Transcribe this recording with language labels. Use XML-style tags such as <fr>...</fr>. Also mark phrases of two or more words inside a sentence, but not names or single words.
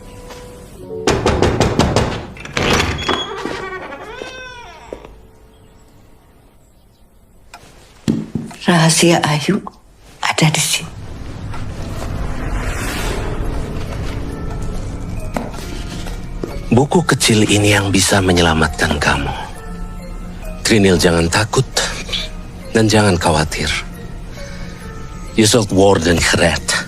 <id>Rahasia Ayu ada di sini. Buku kecil ini yang bisa menyelamatkan kamu. Trinil, jangan takut dan jangan khawatir.</id> <nl>Je zult worden gered.</nl>